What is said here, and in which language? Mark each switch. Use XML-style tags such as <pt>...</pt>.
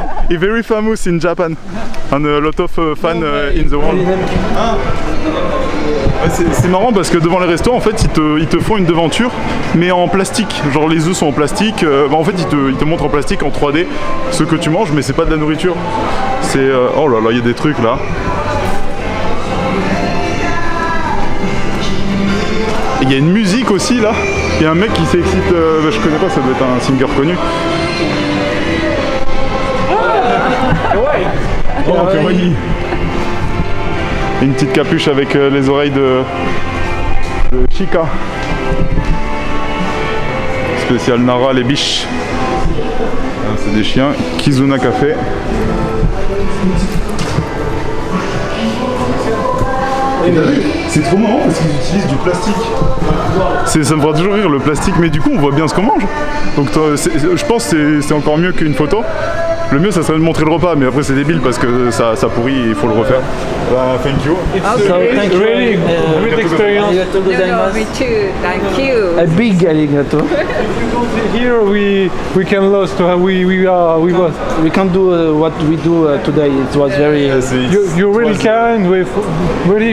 <en>He's very famous in Japan and a lot of fans in the world.</en> <fr>Ouais, c'est marrant parce que devant les restos en fait ils te font une devanture mais en plastique, genre les œufs sont en plastique, en fait ils te montrent en plastique en 3D ce que tu manges mais c'est pas de la nourriture C'est... oh là là, il y a des trucs là. Il y a une musique aussi là. Il y a un mec qui s'excite, je connais pas, ça doit être un singer connu. Oh, Kawaii. Une petite capuche avec les oreilles de Chica. Spécial Nara, les biches. Ah, c'est des chiens. Kizuna Café. C'est trop marrant parce qu'ils utilisent du plastique. Ça me fera toujours rire le plastique, mais du coup on voit bien ce qu'on mange. Donc je pense que c'est encore mieux qu'une photo. Le mieux ça serait de montrer le repas, mais après c'est débile parce que ça pourrit et il faut le refaire.</fr> <en>Thank you. Okay. Really great experience. No, me too. Thank you. A big arigato. Here we can lost. We both. We can't do what we do today. It was very. You're really kind. With really</en>